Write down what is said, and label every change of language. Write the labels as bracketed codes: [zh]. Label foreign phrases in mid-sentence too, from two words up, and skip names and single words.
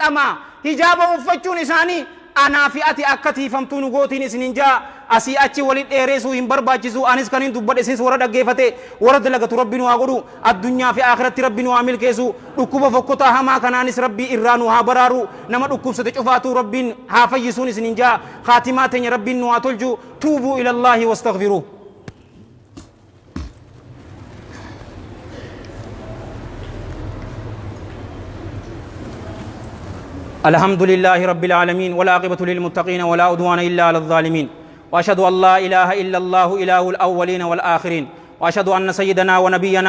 [om] hijaaba uffachuun isaanii anaa fi ati akka tiifamtuu nu gootiin isinin jaa asii achi walit dheeresuu hin barbaachisu anis kanin dubbadhe isis warra dhaggeeffate warra dalagatu rabbi nu haa godhu addunyaa fi akhiratti rabbi nu haa milkeessu dhukkuba fokkotaa hamaa kanaanis rabbii irraa nu haa baraaru nama dhukkubsate cufaatu rabbiin haa fayyisuun isinin jaa khaatimaa teenya rabbiin nu haa tolchu [ar] توبوا إلى الله واستغفروا الحمد لله رب العالمين والعاقبة للمتقين ولا عدوان إلا على الظالمين وأشهد أن لا إله إلا الله إله الأولين والآخرين وأشهد أن سيدنا ونبينا